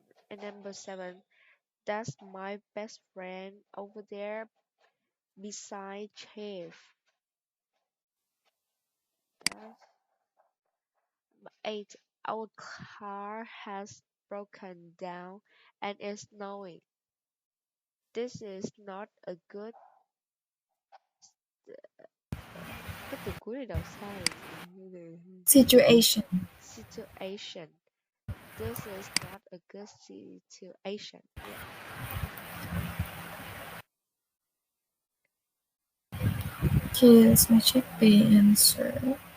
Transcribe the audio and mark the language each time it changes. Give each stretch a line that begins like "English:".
English: And number seven, that's my best friend over there beside Chef. That's eight, our car has broken down and is snowing. This is not a good
Vietnamese: cái từ cuối này đọc sai rồi chị.
English: Situation. Situation. This is not a good situation. Yeah. Okay, let's me check the answer.